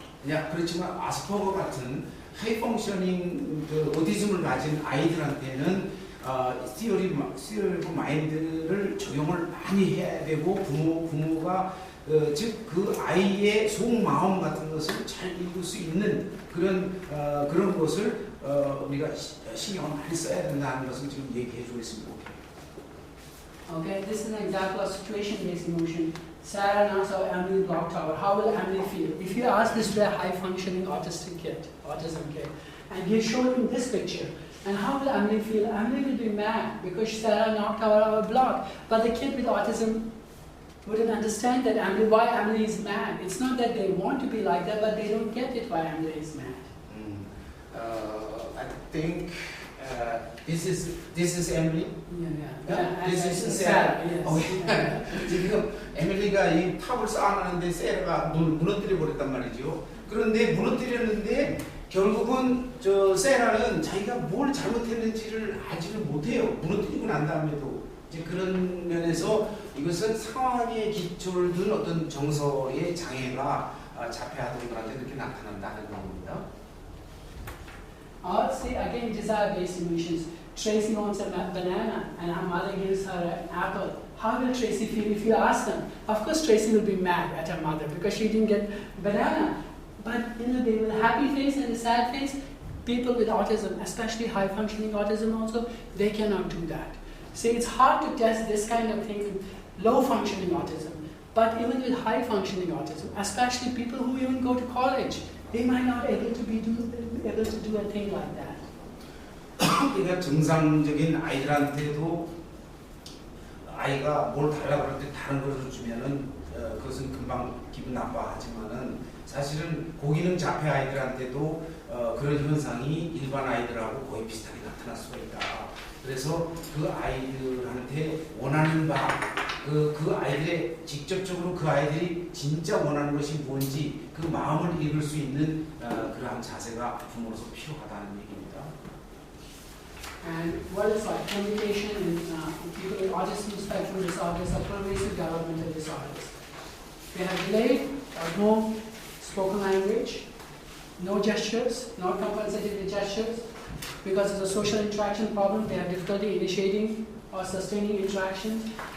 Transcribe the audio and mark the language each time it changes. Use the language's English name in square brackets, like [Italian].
[Korean] 그냥 그렇지만 아스퍼거 같은 하이 펑셔닝 그 오티즘을 가진 아이들한테는 티어리 오브 마인드를 적용을 많이 해야 되고 부모가 즉 그 아이의 속마음 같은 것을 잘 읽을 수 있는 그런 것을 우리가 신경을 많이 써야 된다는 것을 지금 얘기해 주고 있습니다. [English] Okay, this is an example of situation-based emotion. Sarah now saw Emily block tower. How will Emily feel? If you ask this to a high-functioning autism kid, and you show him this picture, and how will Emily feel? Emily will be mad because Sarah knocked our block. But the kid with autism wouldn't understand that why Emily is mad. It's not that they want to be like that, but they don't get it why Emily is mad. I think this is Emily. Yeah. This is Sarah. Sarah. Yes. Okay. [Korean] 지금 에밀리가 이 탑을 쌓아놨는데 세라가 무너뜨려 버렸단 말이죠. 그런데 무너뜨렸는데 결국은 저 세라는 자기가 뭘 잘못했는지를 알지를 못해요. 무너뜨리고 난 다음에도 이제 그런 면에서 이것은 상황에 기초를 둔 어떤 정서의 장애가 자폐아동들한테 그렇게 나타난다는 겁니다. [English] Or say again desire-based emotions. Tracy wants a banana and her mother gives her an apple. How will Tracy feel if you ask them? Of course Tracy will be mad at her mother because she didn't get banana. But they will happy face and a sad face. People with autism, especially high-functioning autism also, they cannot do that. See, it's hard to test this kind of thing with low-functioning autism. But even with high-functioning autism, especially people who even go to college, they might not be able to do a thing like that. [Korean] 그러니까 정상적인 아이들한테도 아이가 뭘 달라고 할 때 다른 것을 주면은 그것은 금방 기분 나빠하지만은 사실은 고기능 자폐 아이들한테도 그런 현상이 일반 아이들하고 거의 비슷하게 나타날 수가 있다. 그래서 그 아이들한테 원하는 그 아이들의 직접적으로 그 아이들이 진짜 원하는 것이 뭔지 그 마음을 읽을 수 있는 그러한 자세가 부모로서 필요하다는 얘기입니다. [English] And what is like communication in people with autism spectrum disorders or pervasive developmental disorders? They have delayed or no spoken language, no gestures, not compensated with gestures. Because of the social interaction problem, they have difficulty initiating or sustaining interaction.